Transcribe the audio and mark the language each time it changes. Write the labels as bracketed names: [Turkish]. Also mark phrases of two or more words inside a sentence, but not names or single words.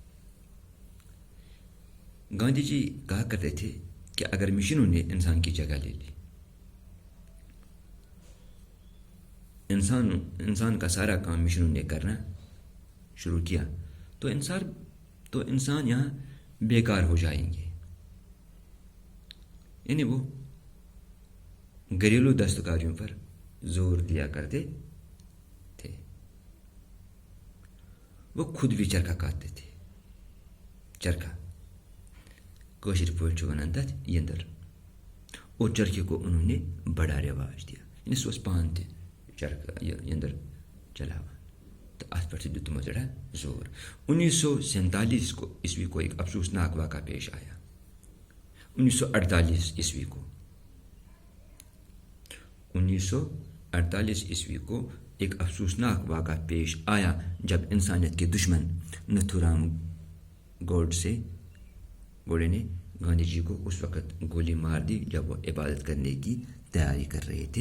[Urdu] گاندھی جی کہا کرتے تھے کہ اگر مشینوں نے انسان کی جگہ لے لی، انسان کا سارا کام مشینوں نے کرنا شروع کیا تو انسان یہاں بیکار ہو جائیں گے. یعنی وہ گھریلو دستکاریوں پر زور دیا کرتے تھے. وہ خود بھی چرخہ کاٹتے تھے. [Kashmiri] چرخہ کٲشِر پٲٹھۍ چھُ وَنان تَتھ یٔنٛدٕر، [Urdu] اور چرخے کو انہوں نے بڑا رواج دیا. [Kashmiri] یعنی سُہ اوس پانہٕ تہِ چرخہ یٔنٛدٕر چلاوان تو اتھ پر دیُت تِمو ذرا زور. [Urdu] 1947 عیسوی کو ایک افسوسناک واقعہ پیش آیا. 1948 عیسوی کو ایک افسوسناک واقعہ پیش آیا جب انسانیت کے دشمن نتھو رام گوڈے نے گاندھی جی کو اس وقت گولی مار دی جب وہ عبادت کرنے کی تیاری کر رہے تھے.